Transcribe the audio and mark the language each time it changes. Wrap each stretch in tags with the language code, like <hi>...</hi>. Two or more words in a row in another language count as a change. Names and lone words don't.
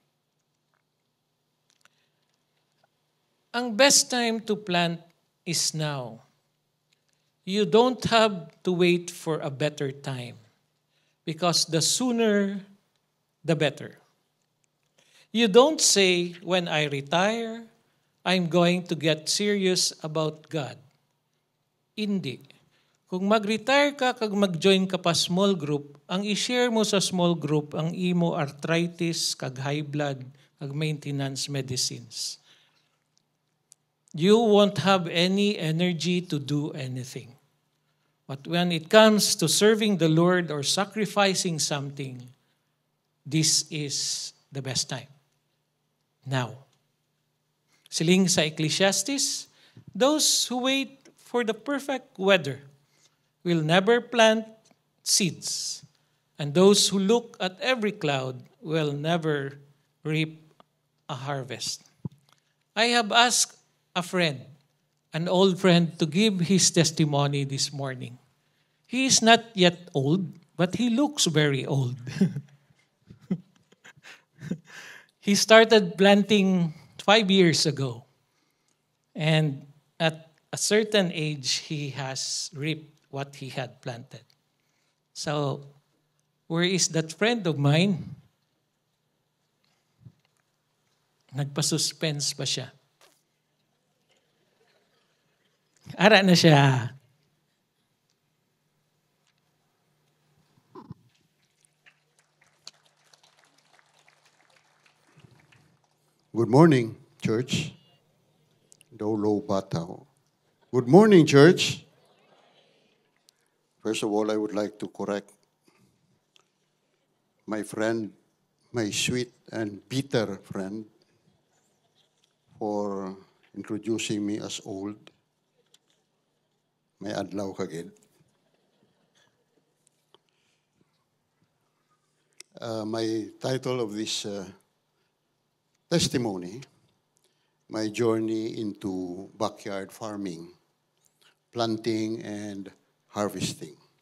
<en>Ang best time to plant is now. You don't have to wait for a better time, because the sooner, the better. You don't say, when I retire, I'm going to get serious about God.</en> <hil>Hindi. Kung mag-retire ka, kag mag-join ka pa</hil> <en>small group,</en> <hil>ang i-share mo sa</hil> <en>small group,</en> <hil>ang imo arthritis, kag</hil> <en>high blood,</en> <hil>kag</hil> <en>maintenance medicines. You won't have any energy to do anything. But when it comes to serving the Lord or sacrificing something, this is the best time. Now.</en> <hil>Siling sa</hil> <en>Ecclesiastes, those who wait for the perfect weather will never plant seeds, and those who look at every cloud will never reap a harvest. I have asked a friend, an old friend, to give his testimony this morning. He is not yet old, but he looks very old. He started planting 5 years ago, and at a certain age, he has reaped what he had planted. So, where is that friend of mine?</en> <hil>Nagpa-suspense pa siya. Ara na siya.</hil> <en>Good morning, church. Dolo Batao. Good morning, church. First of all, I would like to correct my friend, my sweet and bitter friend, for introducing me as old.</en> <hil>May adlaw kagid.</hil> <en>My title of this testimony, my journey into backyard farming, planting and harvesting.</en>